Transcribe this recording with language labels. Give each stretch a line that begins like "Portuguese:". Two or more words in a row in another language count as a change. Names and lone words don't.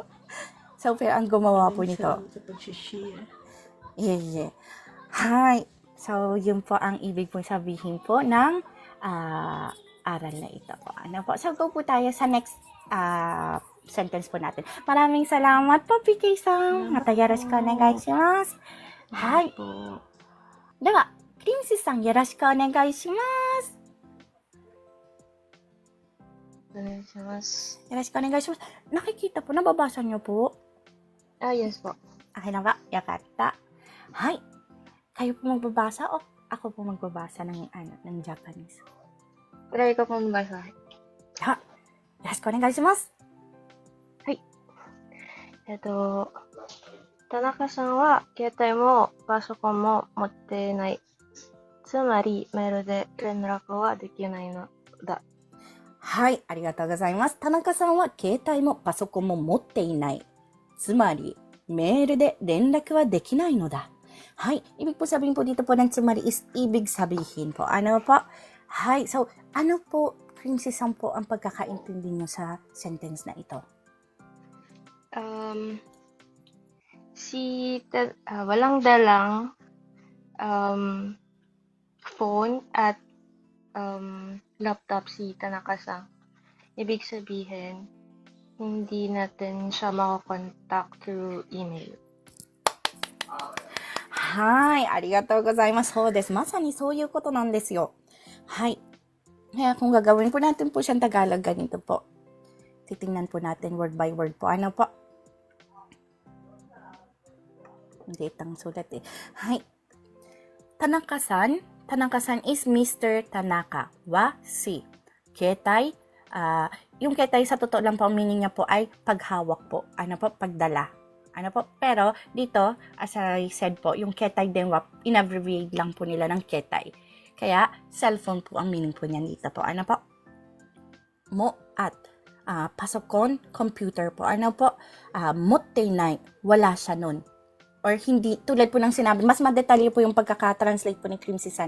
Filipino: So, pero ang gumawa po nito. Salamat sa pag-share.
English: Yeah. Hi.
Filipino: So, yun po ang ibig po sabihin po ng aral na ito po. Ano po? So, go po tayo sa next sentence po natin. Maraming salamat po, PK-san.
Japanese: またよろしくお願いします.
English: Hi.
Japanese: では、プリンセスさんよろしくお願いします。お願いします。よろしくお願いします。
Filipino: Nakikita po, nababasa niyo po? Yes po. Okay na ba? Yakata. Hi. Kayo po magbabasa o ako po magbabasa ng Japanese? Try ko pong basa.
Japanese: では、よろしくお願いします。田中さんは携帯もパソコンも持っていない。つまりメールで連絡はできないのだ。はい、ありがとうございます。田中さんは携帯もパソコンも持っていない。つまり、メールで連絡はできないのだ。
Filipino: はい、ibig po sabihin po dito po ng tsumari is ibig sabihin po. Ano po? Hi, so ano po, Princess Sam po ang pagkakaintindi nyo sa sentence na ito? Walang dalang phone at laptop si Tanaka-san. Ibig sabihin, hindi natin siya makakontakt
English: through email.
Japanese: はい、ありがとうございます。そうです。まさにそういうことなんですよ。
Filipino: はい。Kaya kung gagawin po natin po siyang Tagalog, ganito po. Titingnan po natin
English: word by word
Filipino: po. Ano po? Hindi itang sulat eh. Hai. Tanaka-san. Tanaka-san is Mr. Tanaka wa si ketai. Yung ketai sa totoo lang po, meaning niya po ay paghawak po. Ano po? Pagdala. Ano po? Pero dito,
English: as I said
Filipino: po, yung
Japanese: 携帯電話,
Filipino: in-abbreviate lang po nila ng ketai. Kaya, cellphone po ang meaning po niyan dito po. Ano po? Mo at pasokon, computer po. Ano po? Motteinai, wala siya nun. Or hindi, tulad po ng sinabi, mas madetalye po yung pagkaka-translate po ni Crimson.